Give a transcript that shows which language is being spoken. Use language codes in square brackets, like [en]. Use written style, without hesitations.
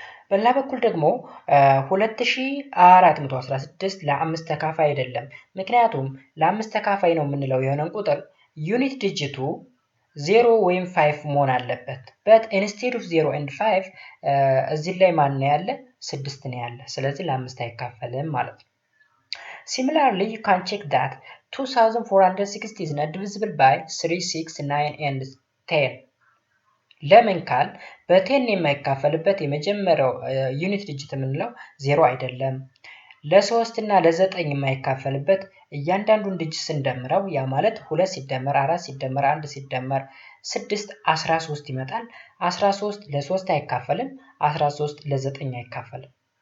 [am] በሌላ በኩል ደግሞ 2416 ለ5 ተካፋይ አይደለም። ምክንያቱም ለ5 ተካፋይ ነው የምንለው የሆነን ቁጥር ዩኒት ዲጂቱ 0 ወይም 5 መሆን አለበት። [en] but instead of 0 and 5 [am] እዚህ ላይ ማን ነው ያለ? 6 ነው ያለ። ስለዚህ ለ5 አይካፈልም ማለት ነው። [en] Similarly, you can check that 2460 is not divisible by 3, 6, 9 and 10. [am] ለምን ካል በ10 የማይካፈልበት የመጀመሪያው ዩኒት ዲጂት የምንለው 0 አይደለም። ለ3 እና ለ9 የማይካፈልበት እያንዳንዱን ዲጂት ስንደምረው ያ ማለት 2 ሲደመር 4 ሲደመር 1 ሲደመር 6 13 ይመጣል። 13 ለ3 አይካፈልም፣ 13 ለ9 አይካፈልም።